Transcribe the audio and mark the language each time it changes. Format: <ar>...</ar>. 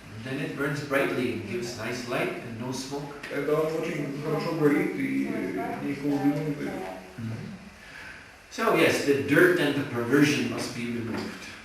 <en>then it burns brightly and gives nice light and no smoke.</en> <ru>тогда он очень хорошо горит и никакого дыма не дает.</ru> <en>So yes, the dirt and the perversion must be removed.</en>